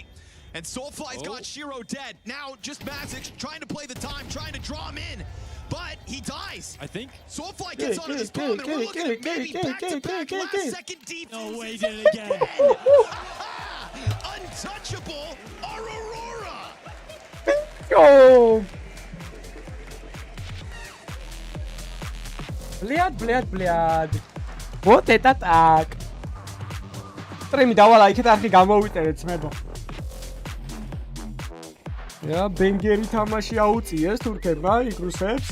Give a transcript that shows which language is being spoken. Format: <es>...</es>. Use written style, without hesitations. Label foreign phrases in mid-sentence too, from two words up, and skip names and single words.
<en>And Soulfly's got Shiro dead. Now just Magix trying to play the time, trying to draw him in. But he dies. I think. Soulfly gets onto this bomb, and we're looking at maybe back-to-back last-second defense. No way, he did it again. Untouchable are Aurora.</en> <ru>Yo. Блядь. Вот это так. Треми давала</ru> <ka>იქეთ არხი გამოვიწერეთ ძმებო. Ja, ბენგერი თამაში აუწიეს თურქებმა იქ რუსებს.</ka>